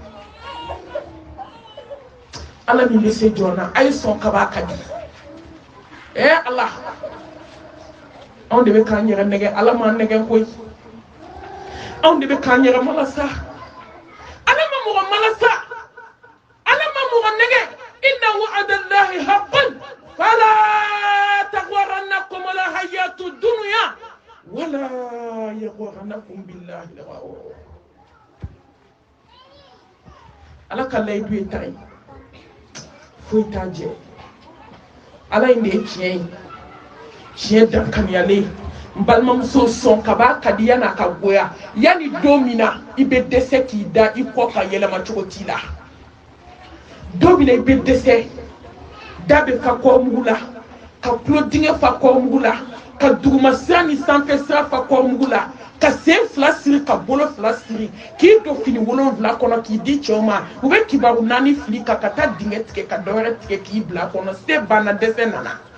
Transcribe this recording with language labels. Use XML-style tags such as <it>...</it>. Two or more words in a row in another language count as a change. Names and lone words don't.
<bm>ala min bɛ se jɔn na a ye sɔn ka b'a ka di ala anw de bɛ k'an yɛrɛ nɛgɛ ala m'an nɛgɛ koyi anw de bɛ k'an yɛrɛ malasa ala ma mɔgɔ malasa ala ma mɔgɔ nɛgɛ</bm> <ar>إن وعد الله حق فلا تغرنكم الحياة الدنيا ولا يغرنكم بالله الغرور</ar> <bm>ala ka layidu ye ta ye foyi t'a jɛ ala in de ye tiɲɛ ye tiɲɛ dankaniyalen n balimamuso sɔn ka b'a ka di yan'a ka goya yanni don min na i bɛ dɛsɛ k'i da i kɔ ka yɛlɛma cogo t'i la don min na i bɛ dɛsɛ da bɛ fa kɔrɔmugu la ka tulo dingɛ fa kɔrɔmugu la ka duguma sira ni sanfɛ sira fa kɔrɔmugu la ka sen fila siri ka bolo fila siri k'i don fini 7 kɔnɔ k'i di cɛw ma u bɛ kibaru 4 fili ka taa dingɛ tigɛ ka dɔwɛrɛ tigɛ k'i bila kɔnɔ se banna dɛsɛ nana</bm>